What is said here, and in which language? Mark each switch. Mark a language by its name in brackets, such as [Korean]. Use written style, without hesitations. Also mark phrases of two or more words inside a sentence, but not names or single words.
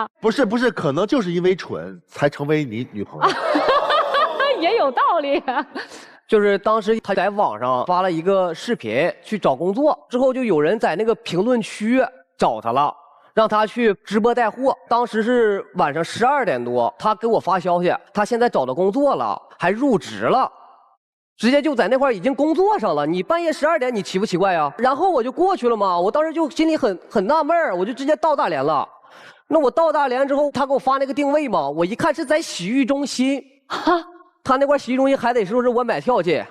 [Chinese] 不是，可能就是因為蠢才成為你女朋友。也有道理。就是當時他在網上發了一個視頻去找工作，之後就有人在那個評論區找他了， 讓他去直播帶貨。當時是晚上12點多，他給我發消息，他現在找到工作了，還入職了。直接就在那塊已經工作上了，你半夜12點，你奇不奇怪呀？然後我就過去了嘛，我当时就心里很納悶兒，我就直接到大連了。那我到大連之後，他給我發那個定位嘛，我一看是在洗浴中心，他那塊洗浴中心還得说是我買票去，